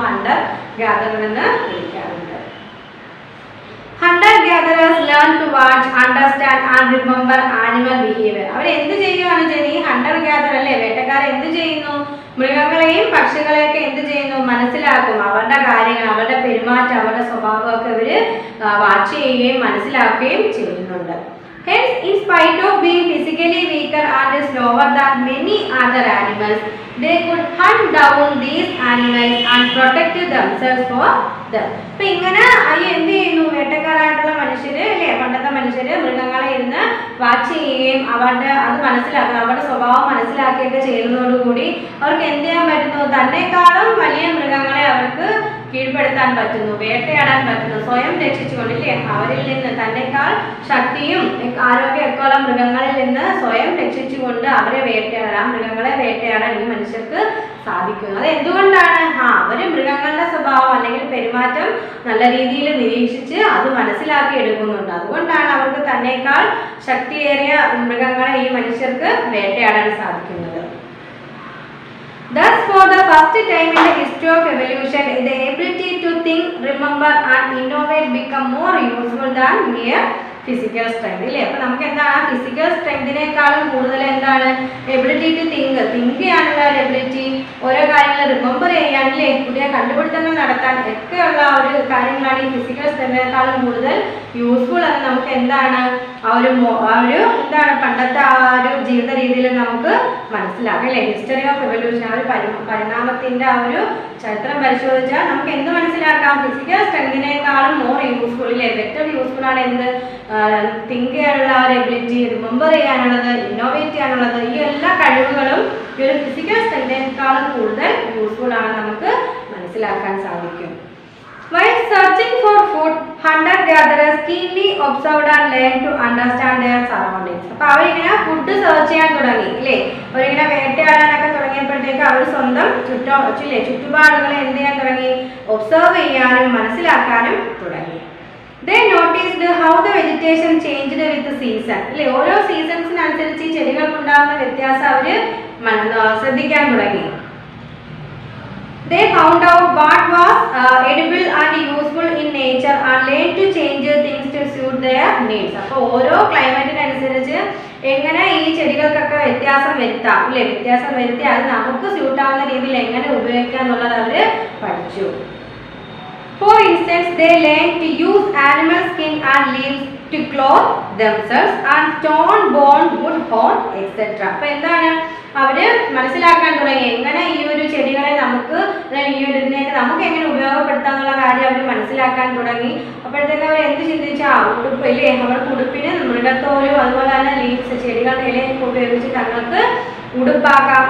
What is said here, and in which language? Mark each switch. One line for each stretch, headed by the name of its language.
English: hunter gatherer
Malayalam: എന്ന് വിളിക്കാറുണ്ട്.
English: Hunter gatherers learn to watch, understand and remember animal behaviour.
Malayalam: അവർ എന്ത് ചെയ്യുകയാണ് ജെനി? ഹണ്ടർ ഗ്യാദറർ അല്ലേ, വേട്ടക്കാർ എന്ത് ചെയ്യുന്നു? മൃഗങ്ങളെയും പക്ഷികളെയൊക്കെ എന്ത് ചെയ്യുന്നു? മനസ്സിലാക്കും. അവരുടെ കാര്യങ്ങൾ, അവരുടെ പെരുമാറ്റം, അവരുടെ സ്വഭാവമൊക്കെ ഇവര് വാച്ച് ചെയ്യുകയും മനസ്സിലാക്കുകയും ചെയ്യുന്നുണ്ട്.
English: Hence, in spite of being physically weaker and slower than many other animals, they could hunt down these animals and protect themselves for them.
Malayalam: അപ്പൊ ഇങ്ങനെ എന്ത് ചെയ്യുന്നു? വേട്ടക്കാരായിട്ടുള്ള മനുഷ്യര് അല്ലേ, പണ്ടത്തെ മനുഷ്യര് മൃഗങ്ങളെ ഇരുന്ന് വാച്ച് ചെയ്യുകയും അവരുടെ അത് മനസ്സിലാക്കുക, അവരുടെ സ്വഭാവം മനസ്സിലാക്കുകയൊക്കെ ചെയ്യുന്നതോടുകൂടി അവർക്ക് എന്ത് ചെയ്യാൻ പറ്റുന്നു? തന്നെക്കാളും വലിയ മൃഗങ്ങളെ അവർക്ക് കീഴ്പ്പെടുത്താൻ പറ്റുന്നു, വേട്ടയാടാൻ പറ്റുന്നു, സ്വയം രക്ഷിച്ചുകൊണ്ടില്ലേ. അവരിൽ നിന്ന് തന്നെക്കാൾ ശക്തിയും ആരോഗ്യമൊക്കെ ഉള്ള മൃഗങ്ങളിൽ നിന്ന് സ്വയം രക്ഷിച്ചുകൊണ്ട് അവരെ വേട്ടയാടാൻ, മൃഗങ്ങളെ വേട്ടയാടാൻ ഈ മനുഷ്യർക്ക് സാധിക്കുന്നു. അത് എന്തുകൊണ്ടാണ്? അവര് മൃഗങ്ങളുടെ സ്വഭാവം അല്ലെങ്കിൽ പെരുമാറ്റം നല്ല രീതിയിൽ നിരീക്ഷിച്ച് അത് മനസ്സിലാക്കി എടുക്കുന്നുണ്ട്. അതുകൊണ്ടാണ് അവർക്ക് തന്നെക്കാൾ ശക്തിയേറിയ മൃഗങ്ങളെ ഈ മനുഷ്യർക്ക് വേട്ടയാടാൻ സാധിക്കുന്നത്.
English: Thus, for the first time in the history of evolution, the ability to think, remember and innovate become more useful than mere physical strength.
Malayalam: ഇല്ലേ, അപ്പൊ നമുക്ക് എന്താണ് ഫിസിക്കൽ സ്ട്രെങ്തിനേക്കാളും കൂടുതൽ എന്താണ് എബിലിറ്റി ടു തിങ്ക് ചെയ്യാനുള്ള ഒരു എബിലിറ്റി, ഓരോ കാര്യങ്ങൾ റിമെമ്പർ ചെയ്യാനില്ലേ, പുതിയ കണ്ടുപിടുത്തങ്ങൾ നടത്താൻ ഒക്കെയുള്ള ഒരു കാര്യങ്ങളാണ് ഈ ഫിസിക്കൽ സ്ട്രെങ്തിനേക്കാളും കൂടുതൽ യൂസ്ഫുൾ എന്ന് നമുക്ക് എന്താണ് എന്താണ് പണ്ടത്തെ ആ ഒരു ജീവിത രീതിയിൽ നമുക്ക് മനസ്സിലാക്കാം അല്ലേ. ഹിസ്റ്ററി ഓഫ് എവല്യൂഷൻ, ആ ഒരു പരിണാമത്തിന്റെ ആ ഒരു ചരിത്രം പരിശോധിച്ചാൽ നമുക്ക് എന്ത് മനസ്സിലാക്കാം? ഫിസിക്കൽ സ്ട്രെങ്തിനേക്കാളും മോർ യൂസ്ഫുൾ ഇല്ലേ, ബെറ്റർ യൂസ്ഫുൾ ആണ് എന്ത് തിങ്ക് ചെയ്യാനുള്ള ഒരു എബിലിറ്റി, റിമെമ്പർ ചെയ്യാനുള്ളത്, ഇന്നോവേറ്റ് ചെയ്യാനുള്ളത്, ഈ എല്ലാ കഴിവുകളും ഈ ഒരു ഫിസിക്കൽ സ്ട്രെങ്തിനേക്കാളും കൂടുതൽ യൂസ്ഫുൾ ആണ് നമുക്ക് മനസ്സിലാക്കാൻ സാധിക്കും.
English: While searching for food, hunter-gatherers keenly observed and learned to understand their surroundings.
Malayalam: അപ്പോൾ അവരിങ്ങനെ ഫുഡ് സെർച്ച് ചെയ്യാൻ തുടങ്ങി അല്ലേ, അവരിങ്ങനെ വേട്ടയാടാനൊക്കെ തുടങ്ങിയപ്പോഴത്തേക്ക് അവർ സ്വന്തം ചുറ്റുപാടുകളെ എന്ത് ചെയ്യാൻ തുടങ്ങി? ഒബ്സർവ് ചെയ്യാനും മനസ്സിലാക്കാനും തുടങ്ങി.
English: They noticed how the vegetation changed with the season.
Malayalam: അല്ലേ, ഓരോ സീസൺസിനനുസരിച്ച് ഈ ചെടികൾക്കുണ്ടാകുന്ന വ്യത്യാസം അവർ ശ്രദ്ധിക്കാൻ തുടങ്ങി.
English: They found out what was edible and useful in nature and learned to change things to suit their needs.
Malayalam: അപ്പോൾ ഓരോ ക്ലൈമറ്റിനനുസരിച്ച് എങ്ങനെ ഈ ചെടികൾക്കൊക്കെ വ്യത്യാസം വരുത്താം, അല്ലേ, വ്യത്യാസം വരുത്തി അത് നമുക്ക് സ്യൂട്ടാവുന്ന രീതിയിൽ എങ്ങനെ ഉപയോഗിക്കാം എന്നുള്ളത് അവർ പഠിച്ചു.
English: For instance, they learned to use animal skin and leaves to clothe themselves and stone, bone, wood, horn, etc.
Malayalam: അപ്പോൾ എന്താണ് അവർ മനസ്സിലാക്കാൻ തുടങ്ങി എങ്ങനെ ഈ ഒരു ചെടികളെ നമുക്ക് ഈ ഒരു ഇതിനെയൊക്കെ നമുക്ക് എങ്ങനെ ഉപയോഗപ്പെടുത്താന്നുള്ള കാര്യം അവർ മനസ്സിലാക്കാൻ തുടങ്ങി. അപ്പോഴത്തേക്ക് അവർ എന്ത് ചിന്തിച്ചാ, ഉടുപ്പ് ഇല്ലേ, അവർക്ക് ഉടുപ്പിന് മൃഗത്തോലും അതുപോലെ തന്നെ ലീവ്സ് ചെടികളുടെ ഇലയൊക്കെ ഉപയോഗിച്ച് തങ്ങൾക്ക് ഉടുപ്പാക്കാം.